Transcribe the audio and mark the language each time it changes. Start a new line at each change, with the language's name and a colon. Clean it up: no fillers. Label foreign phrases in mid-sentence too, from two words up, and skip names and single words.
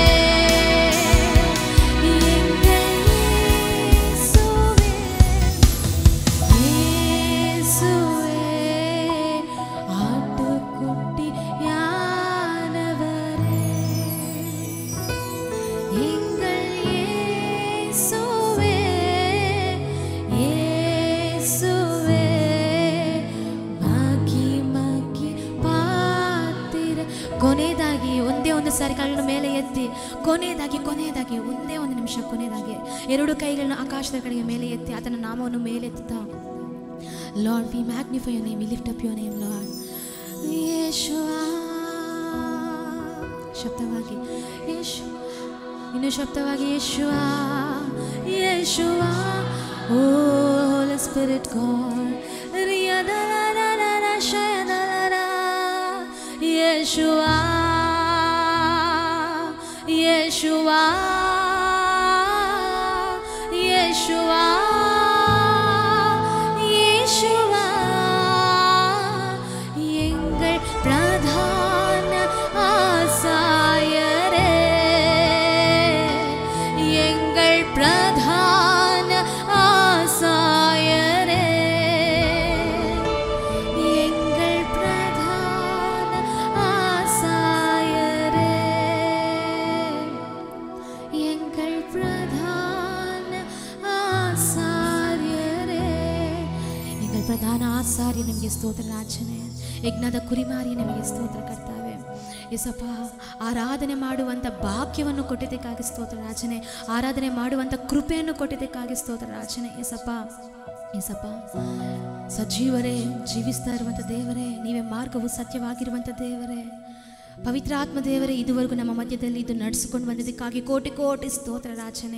Tamil: எங்கள் இயேசுவே இயேசுவே ஆட்டுக்குட்டியானவரே எங்கள் இயேசுவே இயேசுவே
Kannada: ಮಹಿಮೆಗೆ ಪಾತ್ರ. ಕೊನೆಯದಾಗಿ ಒಂದೇ ಒಂದು ಸಾರಿ ಕೈಗಳನ್ನು ಮೇಲೆ ಎತ್ತಿ ಕೊನೆಯದಾಗಿ ಒಂದೇ ಒಂದು ನಿಮಿಷ ಕೊನೆಯದಾಗಿ ಎರಡು ಕೈಗಳನ್ನು ಆಕಾಶದ ಕಡೆಗೆ ಮೇಲೆ ಎತ್ತಿ ಆತನ ನಾಮವನ್ನು ಮೇಲೆತ್ತುತ್ತಾ
English: Lord, we magnify your name, we lift up your name, Lord.
Kannada: Yeshua. ಶಬ್ದವಾಗಿ ಯೇಶು, ಇನ್ನು ಶಬ್ದವಾಗಿ ಯೇಶುವಾ, ಯೇಶುವಾ.
English: ಓ Holy Spirit God,
Kannada: ರಿಯದಲರರ ಶಯದಲರ, ಯೇಶುವಾ, ಯೇಶುವಾ, ಯೇಶುವಾ, ಯೇಶುವಾ.
Tamil: எங்கள் பிரதான ஆசாரியரே, எங்கள் பிரதான ஆசாரியரே, எங்கள் பிரதான ஆசாரியரே, எங்கள் பிரதான ஆசாரியரே. எங்கள் பிரதான
Kannada: ಆಸಾರ್ಯ ನಿಮಗೆ ಸ್ತೋತ್ರ ರಾಜನೇ, ಯಜ್ಞದ ಕುರಿಮಾರಿ ನಿಮಗೆ ಸ್ತೋತ್ರ ಕರ್ತಾವೆ. ಯೇಸಪ್ಪ, ಆರಾಧನೆ ಮಾಡುವಂಥ ಭಾಗ್ಯವನ್ನು ಕೊಟ್ಟಿದ್ದಕ್ಕಾಗಿ ಸ್ತೋತ್ರ ರಾಜನೇ, ಆರಾಧನೆ ಮಾಡುವಂಥ ಕೃಪೆಯನ್ನು ಕೊಟ್ಟಿದ್ದಕ್ಕಾಗಿ ಸ್ತೋತ್ರ ರಾಜನೇ. ಯೇಸಪ್ಪ, ಯೇಸಪ್ಪ, ಸಜೀವರೇ, ಜೀವಿಸ್ತಾ ಇರುವಂಥ ದೇವರೇ, ನೀವೇ ಮಾರ್ಗವು ಸತ್ಯವಾಗಿರುವಂಥ ದೇವರೇ, ಪವಿತ್ರ ಆತ್ಮ ದೇವರೇ, ಇದುವರೆಗೂ ನಮ್ಮ ಮಧ್ಯದಲ್ಲಿ ಇದು ನಡೆಸಿಕೊಂಡು ಬಂದಿದ್ದಕ್ಕಾಗಿ ಕೋಟಿ ಕೋಟಿ ಸ್ತೋತ್ರ ರಾಜನೇ.